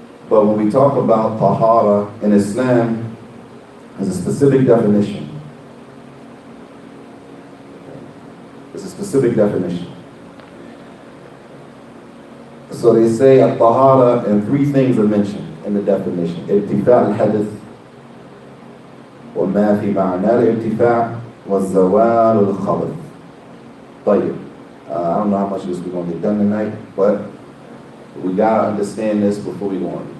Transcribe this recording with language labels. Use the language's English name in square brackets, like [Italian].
[English] But when we talk about Tahara in Islam, there's a specific definition. It's a specific definition. So they say At-Tahara, and 3 things are mentioned in the definition. [Arabic] Irtifa' al-hadith, وما في معنى الارتفاع والزوال الخبث. طيب. [English] I don't know how much of this we're going to get done tonight, but we got to understand this before we go on.